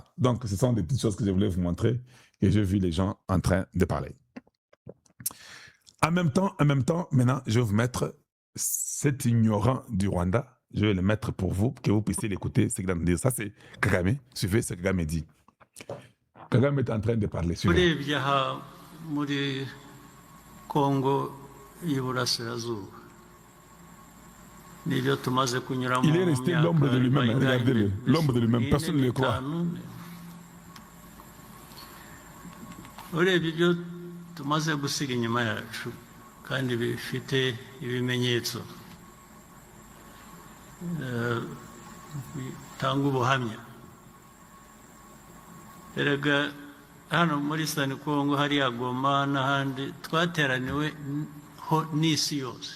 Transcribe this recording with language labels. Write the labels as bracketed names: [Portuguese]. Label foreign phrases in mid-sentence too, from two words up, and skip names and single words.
[French] Donc ce sont des petites choses que je voulais vous montrer et j'ai vu les gens en train de parler. En même temps, maintenant, je vais vous mettre cet ignorant du Rwanda. Je vais le mettre pour vous, que vous puissiez l'écouter, ce qu'il a à nous dire. Ça, c'est Kagame. Suivez ce que Kagame dit. Kagame est en train de parler. Suivez. [Kinyarwanda] muri Congo y'Iburasirazuba nibyo tumaze kunyuramo. [French] Il est resté l'ombre de lui-même, regardez-le, l'ombre de lui-même, personne ne le croit. [Kinyarwanda] urebye ibyo tumaze gusiga inyuma yacu kandi bifite ibimenyetso bitanga ubuhamya. Erega hano muri Sani Kongo hariya Goma n'ahandi twateraniwe ho n'isi yose.